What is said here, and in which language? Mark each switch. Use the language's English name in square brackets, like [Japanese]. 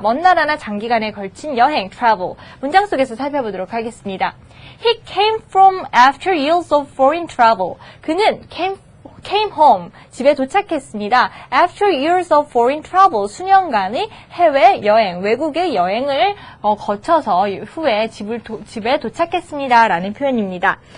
[Korean] 먼 나라나 장기간에 걸친 여행, travel. 문장 속에서 살펴보도록 하겠습니다. [English] He came from after years of foreign travel. [Korean] 그는 [English] came home, [Korean] 집에 도착했습니다. [English] After years of foreign travel, [Korean] 수년간의 해외 여행, 외국의 여행을 거쳐서 후에 집에 도착했습니다. 라는 표현입니다.